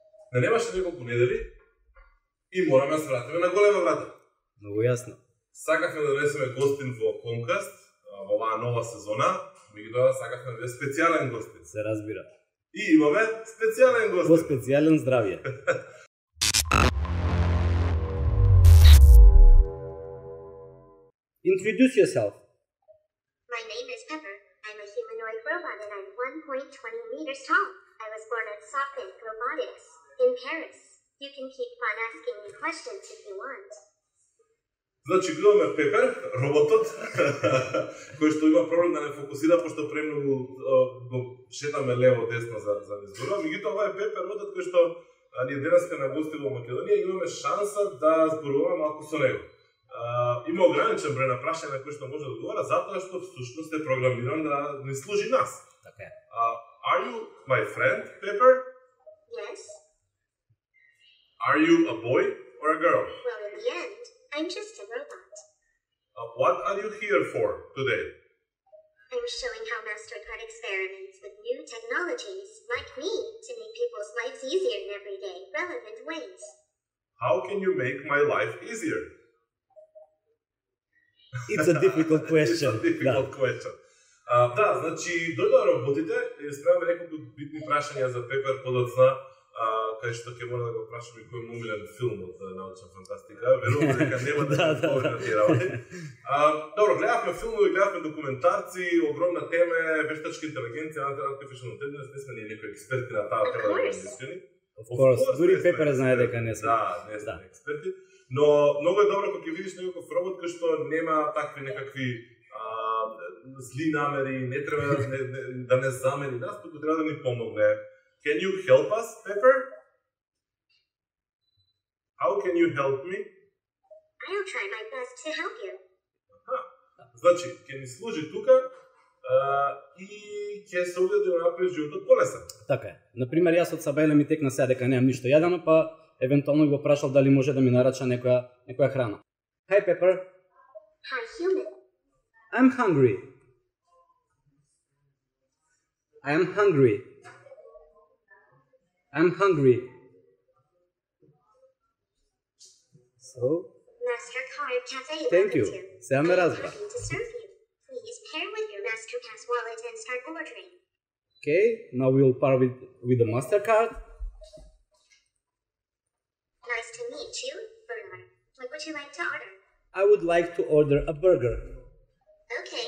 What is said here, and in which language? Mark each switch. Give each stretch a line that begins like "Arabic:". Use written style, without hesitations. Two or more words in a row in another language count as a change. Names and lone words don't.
Macedonian: Не немаше неколку недели и мораме да се вратиме на голема врата. Многу јасно. Сакавме да донесеме гостин во Comcast во оваа нова сезона, меѓутоа сакавме да е специјален гостин. Се разбира. И имаме специјален гостин. Во специјален здравје.
English: Introduce yourself. My name is Pepper. I'm a humanoid robot and I'm 1.20 meters tall. I was born at SoftBank Robotics in Paris. You can keep on asking me questions if you want.
Macedonian: Значи, гледаме Пепер, роботот, кој што има проблем да не фокусира, пошто премногу го шетаме лево-десно за изборува. Меѓутоа, ова е Пепер, роботот кој што ние денеска на гости во Македонија имаме шанса да зборуваме малку со него. Има ограничен број на прашања на кои што може да одговара, затоа што всушност е програмиран да не служи нас. Така е.
English: Are you my friend, Pepper? Yes? Are you a boy or a girl? Well, in the end, I'm just a robot. What are you here for today? I'm showing how MasterCard experiments with new technologies, like me, to make people's lives easier in everyday, relevant ways. How can you make my life easier? It's a difficult question. It's a difficult question.
Macedonian: Да, значи, дојдоа роботите и спремаме неколку битни прашања за Пепер подоцна, кај што ќе мора да го прашаме кој му умилен филм од научна фантастика. Верувам дека нема да се повеќе на тие работи. Добро, гледавме филмови, гледавме документарци, огромна тема е вештачка интелигенција,
English: artificial intelligence,
Macedonian: не сме ние некои експерти на таа тема да бидеме искрени.
English: Of course,
Macedonian: дури Пепер знае дека не сме. Да, не сме експерти. Но многу е добро кога ќе видиш некој робот кој што нема такви некакви зли намери, не треба да не замени нас, туку треба да ни помогне.
English: Can you help us, Pepper? How can you help me? I'll try my best to help you.
Macedonian: Значи, ќе ни служи тука и ќе се обиде да направи животот полесен. Така е. Например, јас од Сабајле ми текна сега дека немам ништо јадено, па евентуално го прашал дали може да ми нарача некоја храна.
English: Hi, Pepper. Hi, human. I'm hungry. I am hungry. I'm hungry. So, MasterCard Cafe. Thank you.
Macedonian: Сега ме разбра.
English: Happy to serve you. Please pair with your MasterPass wallet and start ordering. Okay, now we will pair with the MasterCard. Nice to meet you, Bernard. What would you like to order? I would like to order a burger Okay.